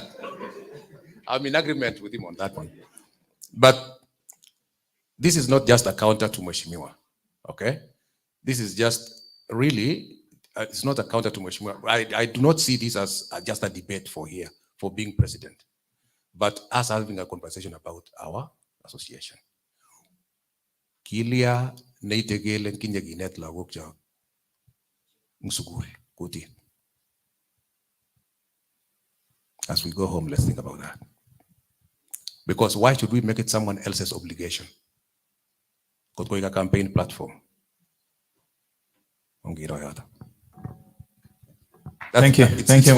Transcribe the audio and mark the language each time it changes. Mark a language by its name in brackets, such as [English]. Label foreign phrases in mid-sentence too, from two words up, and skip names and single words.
[English] I'm in agreement with him on that one. But this is not just a counter to Mheshimiwa, okay? This is just really, it's not a counter to Mheshimiwa. I do not see this as just a debate for here, for being president, but us having a conversation about our association. [Kalenjin] Kilia neitegele kinye ginet lagok ja musugul kuti. [English] As we go home, let's think about that. Because why should we make it someone else's obligation? Kotko a campaign platform. Thank you. Thank you,